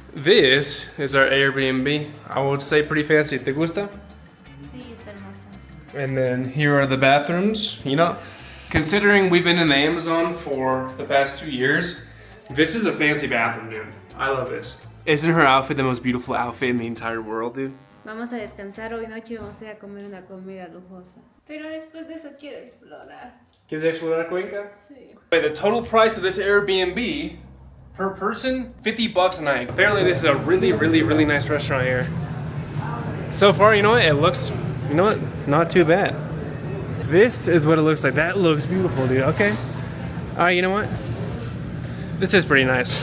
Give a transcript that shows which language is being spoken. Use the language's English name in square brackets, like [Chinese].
[English] This is our Airbnb. I would say pretty fancy. [Spanish] ¿Te gusta? Sí, está hermoso. [English] And then here are the bathrooms. You know, considering we've been in the Amazon for the past 2 years, this is a fancy bathroom, dude. I love this. Isn't her outfit the most beautiful outfit in the entire world, dude? [Spanish] Vamos a descansar hoy noche y vamos a ir a comer una comida lujosa. Pero después de eso quiero explorar. ¿Quieres explorar Cuenca? Sí. [English] Wait, the total price of this Airbnb per person, $50 a night. Apparently this is a really, really, really nice restaurant here. So far, you know what? It looks, you know what? Not too bad. This is what it looks like. That looks beautiful, dude. Okay. All right, you know what? This is pretty nice.